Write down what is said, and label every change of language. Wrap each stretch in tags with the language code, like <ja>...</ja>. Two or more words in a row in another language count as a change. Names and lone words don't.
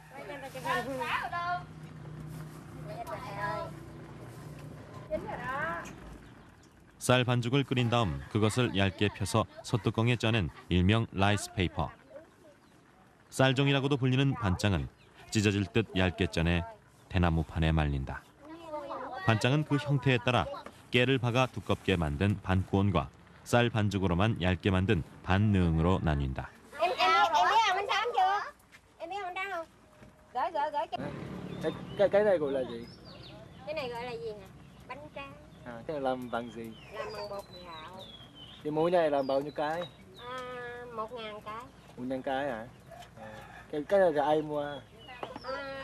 <ko>쌀 반죽을 끓인 다음 그것을 얇게 펴서 소뚜껑에 짜낸 일명</ko> <en>rice paper.</en> <ko>쌀종이라고도 불리는 반짱은 찢어질 듯 얇게 짜내 대나무판에 말린다. 반짱은 그 형태에 따라 깨를 박아 두껍게 만든 반꾸온과 쌀 반죽으로만 얇게 만든 반능으로 나뉜다.</ko> <vi>Cái này gọi là gì? Cái này gọi là gì nè? Bánh tráng. À, cái này làm bằng gì? Làm bằng bột gạo. Cái muối này làm bao nhiêu cái? 1.000 cái. 1.000 cái hả? À. Cái này là ai mua?</vi>